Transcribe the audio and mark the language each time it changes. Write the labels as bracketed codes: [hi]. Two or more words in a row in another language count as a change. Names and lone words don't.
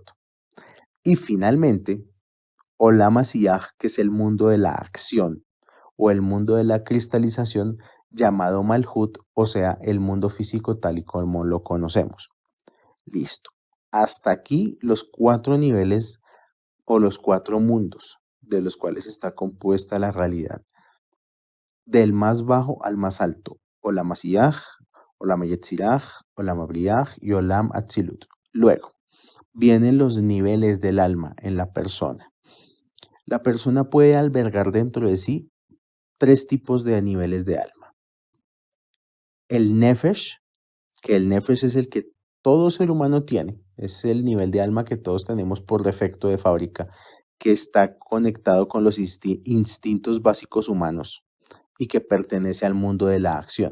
[es] Y finalmente, Olam Asiyah, que es el mundo de la acción o el mundo de la cristalización, llamado Malhut, o sea, el mundo físico tal y como lo conocemos. Listo. Hasta aquí los 4 niveles o los 4 mundos de los cuales está compuesta la realidad. Del más bajo al más alto. Olam Asiyah, Olam Yetzirah, Olam Abriah y Olam Atzilut. Luego, vienen los niveles del alma en la persona. La persona puede albergar dentro de sí 3 tipos de niveles de alma. El Nefesh, que el Nefesh es el que todo ser humano tiene, es el nivel de alma que todos tenemos por defecto de fábrica, que está conectado con los instintos básicos humanos y que pertenece al mundo de la acción.